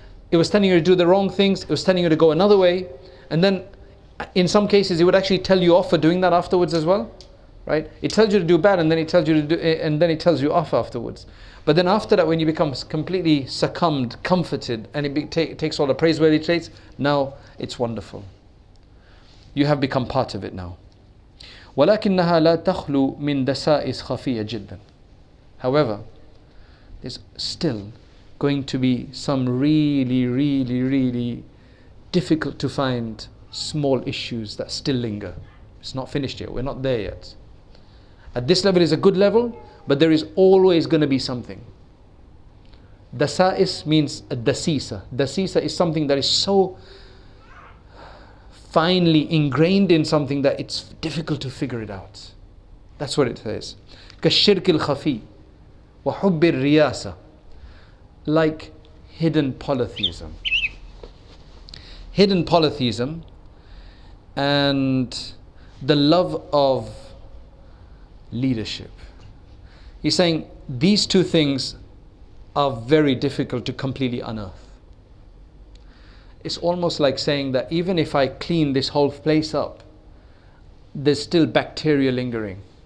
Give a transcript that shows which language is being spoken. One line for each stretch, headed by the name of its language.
English: It was telling you to do the wrong things. It was telling you to go another way. And then in some cases, it would actually tell you off for doing that afterwards as well, right? It tells you to do bad, and then it tells you to do, and then it tells you off afterwards. But then after that, when you become completely succumbed, comforted, and it takes all the praiseworthy traits, now it's wonderful. You have become part of it now.
Arabic: ولكنها لا تخلو من دسائس خفية جدا.
English: However, there's still going to be some really difficult to find small issues that still linger. It's not finished yet. We're not there yet. At this level is a good level, but there is always going to be something. Dasa'is means a dasisa. Dasisa is something that is so finely ingrained in something that it's difficult to figure it out. That's what it says.
Arabic: كالشرك الخفي وحب الرياسة,
English: like hidden polytheism. Hidden polytheism and the love of leadership. He's saying these two things are very difficult to completely unearth. It's almost like saying that even if I clean this whole place up, there's still bacteria lingering.